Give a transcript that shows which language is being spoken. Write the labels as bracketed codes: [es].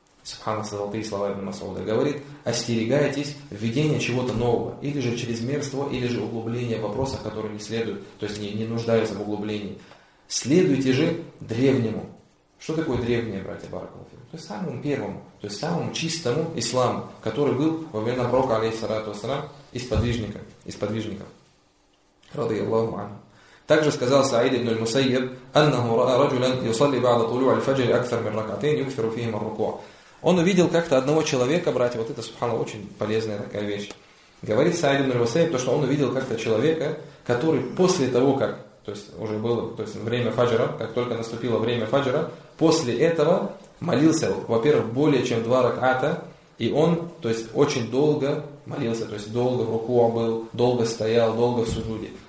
[ru] Субхана, золотые слова ибн Масуда. Говорит, остерегайтесь введения чего-то нового, или же чрезмерство, или же углубление в вопросах, которые не следуют, то есть не нуждаются в углублении. Следуйте же древнему. Что такое древнее, братья Баракаллаху фику? То есть самому первому, то есть самому чистому исламу, который был во времена пророка, алейхиссалату вассалям, из подвижников. [ar] رضي الله عنه. [ru] Также сказал Саид ибн аль-Мусайб, [ar] أنه رأى رجلا يصلي بعد طلوع الفجر أكثر من ركعتين يكثر فيهما الركوع. [ru] Он увидел как-то одного человека, братья, вот это, субхана, очень полезная такая вещь. Говорит Саид ибн аль-Мусайб, то что он увидел как-то человека, который после того, как, то есть уже было, то есть время фаджра, как только наступило время фаджра, после этого молился, во-первых, более чем два раката, и он, то есть очень долго молился, то есть долго в руку он был, долго стоял, долго в суджуде.